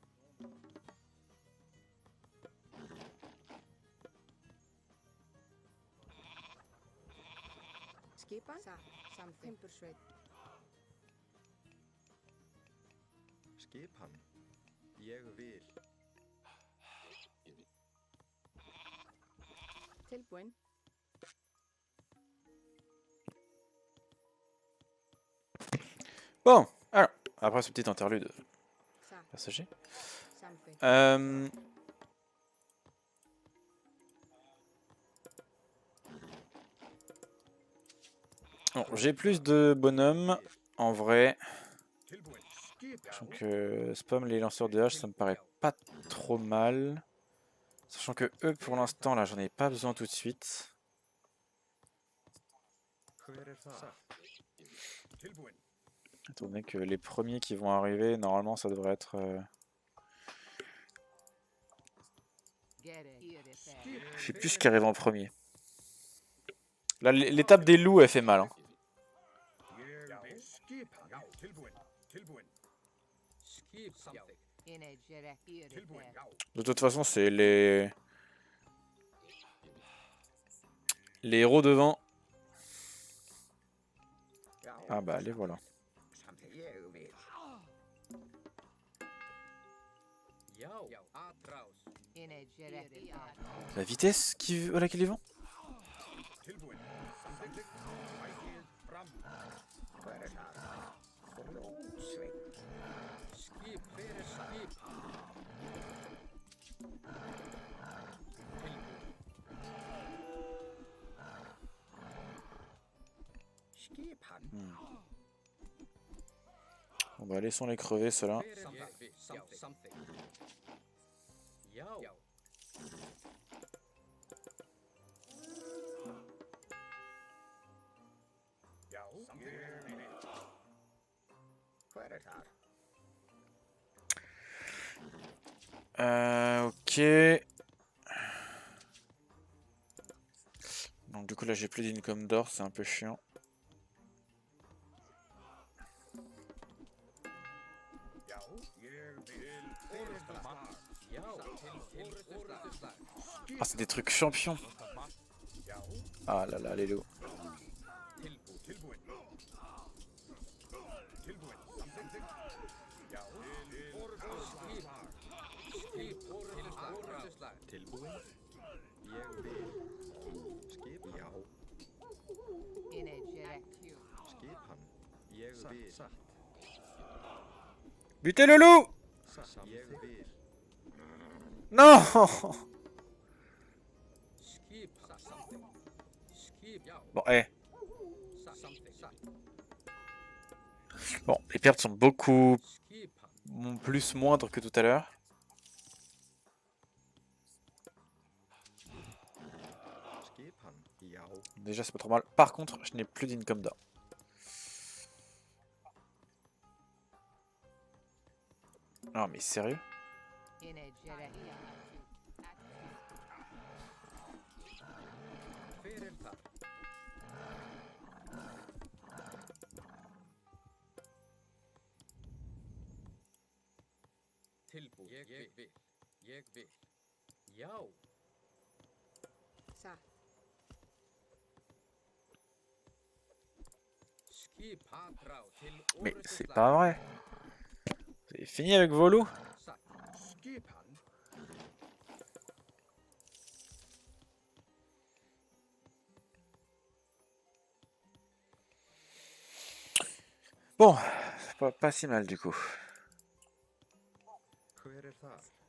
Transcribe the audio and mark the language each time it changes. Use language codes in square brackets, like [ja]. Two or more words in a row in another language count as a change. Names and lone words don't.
[is] Skipan. Satt. Samþykkt. Timbursveit. Skipan. Ég vil. Tilbúin. [fr] Bon, alors, après ce petit interlude [is] Satt. [fr] passager. [is] Samþykkt. [fr] Bon, j'ai plus de bonhommes, en vrai. [is] Tilbúin. Skipan. [fr] Donc spam les lanceurs de hache, ça me paraît pas trop mal. Sachant que eux, pour l'instant, là, j'en ai pas besoin tout de suite. [is] Hver þar? Tilbúin. [fr] Étant donné que les premiers qui vont arriver, normalement, ça devrait être... Je sais plus ce qui arrive en premier. Là, l'étape des loups, elle fait mal. Hein. [is] Ég vil. Skipan. Já, tilbúin. Tilbúin. Skip. Samþykkt. Tilbúin. Já. [fr] De toute façon, c'est les héros devant. Ah bah, les voilà. [is] Ég vil. Já. Atraus. [fr] La vitesse à laquelle ils vont? [is] Tilbúin. Samþykkt. Ægir fram. Hver þar? Blómsveit. Skip. Hver skip? Skipan. [fr] Bon bah, laissons-les crever, ceux-là. [is] Samþykkt. Já. Já, ég vil. Hver þar? [fr] Ok. Donc du coup là j'ai plus d'income d'or, c'est un peu chiant. [is] Já, ég vil. Hver þar? Já. Orrustuslag. [fr] Ah, c'est des trucs champions. [is] Já, [fr] Ah là là, les loups. [is] Tilbúin. tilbúin. Tilbúin. Samþykkt. Já, orrustuslag. Skip. Orrustuslag. Tilbúin. Ég vil. Skip. Já. Skipan. Ég vil. Satt. [fr] Butez le loup! [is] Satt. Ég vil. [fr] Non! [is] Skip. Samþykkt. Skip. Já. [fr] Bon, eh. [is] Samþykkt. [fr] Bon, les pertes sont beaucoup [is] Skipan. [fr] plus moindres que tout à l'heure. [is] Skipan. Já. [fr] Déjà, c'est pas trop mal. Par contre, je n'ai plus d'income d'or. Non, mais sérieux? [is] Hver þar? Tilbúin. Ég vil. Ég vil. Já. Satt. Skip. Atrás. Til [fr] Mais c'est [is] orrustuslag. [fr] pas vrai. Vous avez fini avec vos loups? [is] Satt. Skipan. [fr] Bon, pas si mal du coup. [is] Hver þar?